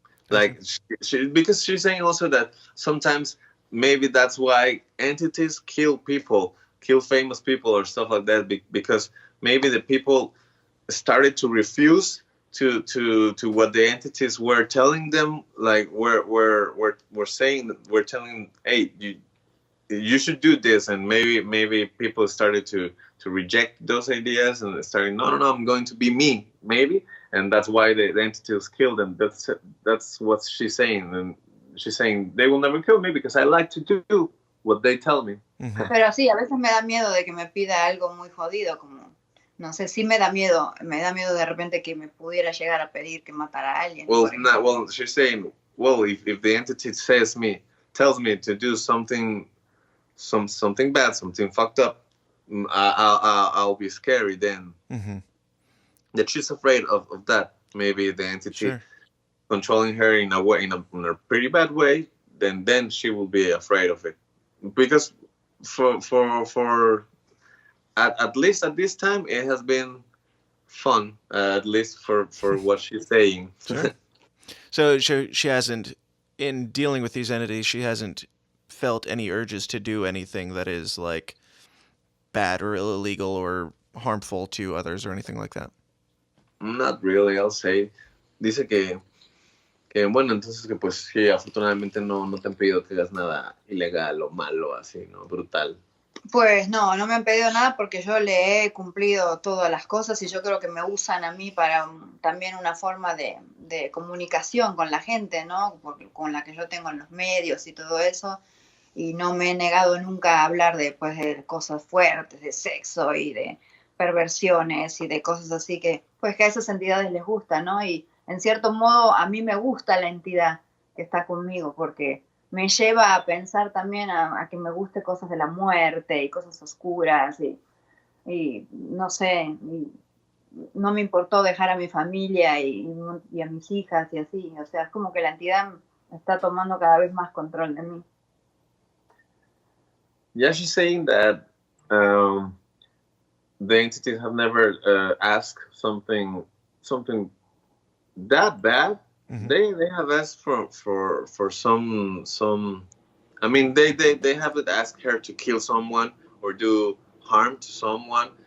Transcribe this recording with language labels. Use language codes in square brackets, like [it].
[en] Like because she's saying also that sometimes maybe that's why entities kill people, kill famous people or stuff like that, because maybe the people started to refuse to what the entities were telling them, like we're saying, we're telling, hey, you should do this, and maybe people started to reject those ideas and starting, no, I'm going to be me, maybe, and that's why the entities killed them. That's what she's saying, and she's saying they will never kill me because I like to do what they tell me. [es] Pero sí, a veces me da miedo de que me pida algo muy jodido, como, no sé, sí me da miedo de repente que me pudiera llegar a pedir que matara a alguien. [en] Well, she's saying, well, if the entity tells me to do something bad, something fucked up, I'll be scary then. That she's afraid of that. Maybe the entity controlling her in a pretty bad way, then she will be afraid of it. Because for at least at this time it has been fun, at least for what she's saying. So she hasn't, in dealing with these entities, she hasn't felt any urges to do anything that is like bad or illegal or harmful to others or anything like that. Not really, I'll say. [es] Dice que bueno, entonces que pues sí, afortunadamente no te han pedido que hagas nada ilegal o malo, así, ¿no? Brutal. Pues no me han pedido nada porque yo le he cumplido todas las cosas y yo creo que me usan a mí para también una forma de comunicación con la gente, ¿no? Con la que yo tengo en los medios y todo eso. Y no me he negado nunca a hablar de cosas fuertes, de sexo y de perversiones y de cosas así que a esas entidades les gusta, ¿no? Y en cierto modo a mí me gusta la entidad que está conmigo porque me lleva a pensar también a que me guste cosas de la muerte y cosas oscuras y no sé, y no me importó dejar a mi familia y a mis hijas y así, o sea, es como que la entidad está tomando cada vez más control de mí. [en] Yeah, she's saying that the entities have never asked something that bad. Mhm. They have asked for some. I mean, they haven't asked her to kill someone or do harm to someone,